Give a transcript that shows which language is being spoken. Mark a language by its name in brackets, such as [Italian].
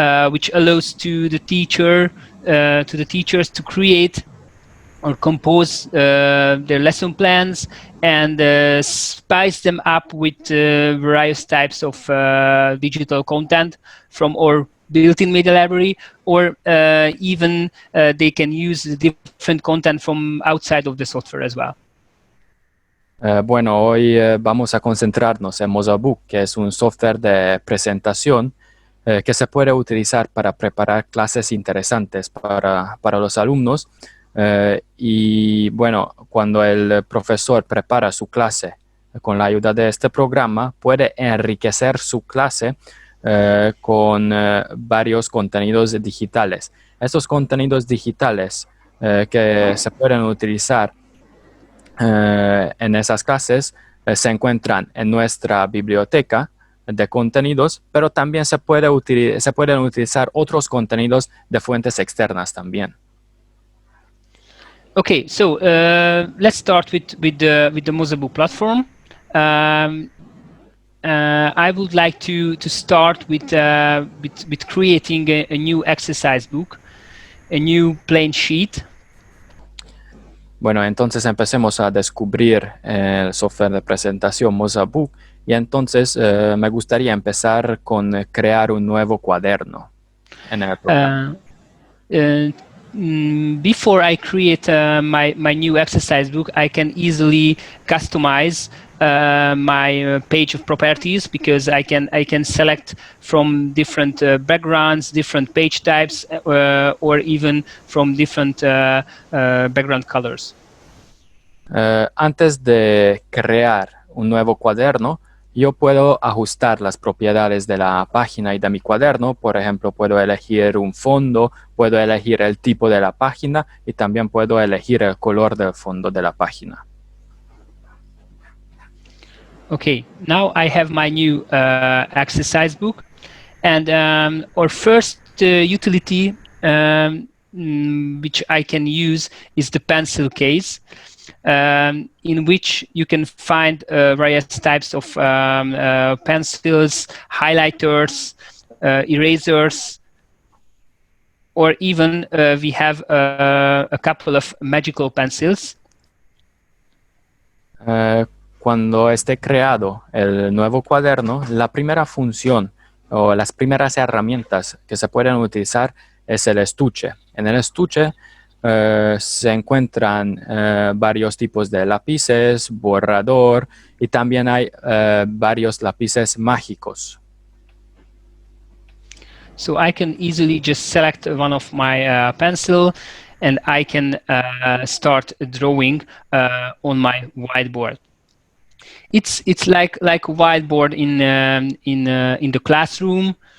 [English] which allows to the teachers to create or compose their lesson plans and spice them up with various types of digital content from our built-in media library, or even they can use different content from outside of the software as well. [Spanish] Bueno, hoy vamos a concentrarnos en Mozabook, que es un software de presentación que se puede utilizar para preparar clases interesantes para los alumnos. Y bueno, cuando el profesor prepara su clase con la ayuda de este programa, puede enriquecer su clase con varios contenidos digitales. Estos contenidos digitales que se pueden utilizar en esas clases se encuentran en nuestra biblioteca de contenidos, pero también se pueden utilizar otros contenidos de fuentes externas también. [English] Okay, so let's start with the Mozabook platform. I would like to start with creating a new exercise book, a new plain sheet. [Spanish] Bueno, entonces empecemos a descubrir el software de presentación Mozabook y entonces me gustaría empezar con crear un nuevo cuaderno en el programa. [English] Before I create my new exercise book, I can easily customize my page of properties, because I can select from different backgrounds, different page types, or even from different background colors. [Spanish] Antes de crear un nuevo cuaderno, yo puedo ajustar las propiedades de la página y de mi cuaderno. Por ejemplo, puedo elegir un fondo, puedo elegir el tipo de la página y también puedo elegir el color del fondo de la página. [English] Okay, now I have my new exercise book, and our first utility which I can use is the pencil case, in which you can find various types of pencils, highlighters, erasers, or even we have a couple of magical pencils. [Spanish] Cuando esté creado el nuevo cuaderno, la primera función o las primeras herramientas que se pueden utilizar es el estuche. En el estuche se encuentran varios tipos de lápices, borrador, y también hay varios lápices mágicos. [English] So I can easily just select one of my pencil, and I can start drawing on my whiteboard. It's like a whiteboard in the classroom.